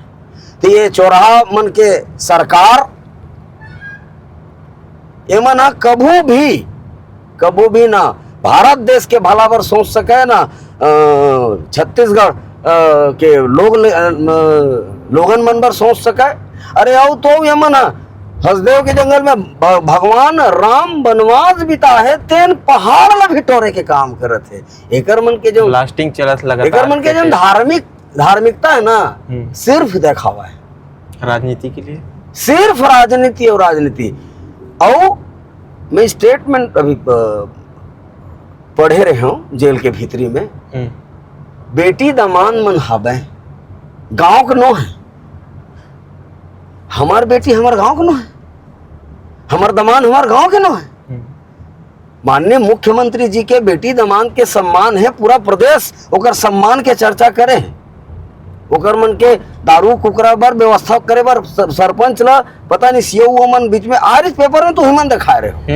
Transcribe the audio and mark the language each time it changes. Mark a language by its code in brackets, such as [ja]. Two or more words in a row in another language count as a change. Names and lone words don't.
[hne] तो ये चौराहा मन के सरकार एमन कभू भी ना भारत देश के भला पर सोच सके, ना छत्तीसगढ़ के लोगन मन पर सोच सके। अरे आओ तो एमन हसदेव के जंगल में भगवान राम वनवास बिता है, तेन पहाड़ ला भिटोरे के काम करत है। एकर मन के जो ब्लास्टिंग चलत लगातार, एकर मन के जो धार्मिकता है ना, सिर्फ दिखावा है राजनीति के लिए, सिर्फ राजनीति और राजनीति। और मैं स्टेटमेंट अभी पढ़े रहे हूँ जेल के भीतरी में, बेटी दमान मन हबे गांव के नो है, हमार बेटी हमार गांव के नो है, हमार दमान हमार गांव के नो है। माननीय मुख्यमंत्री जी के बेटी दमान के सम्मान है, पूरा प्रदेश ओकर सम्मान के चर्चा करे, ओकर मन के दारू कुकरा बर व्यवस्था करे बर सरपंच ला पता नहीं सीओ वो मन बीच में आज पेपर में तो हिमन दिखा रहे हो।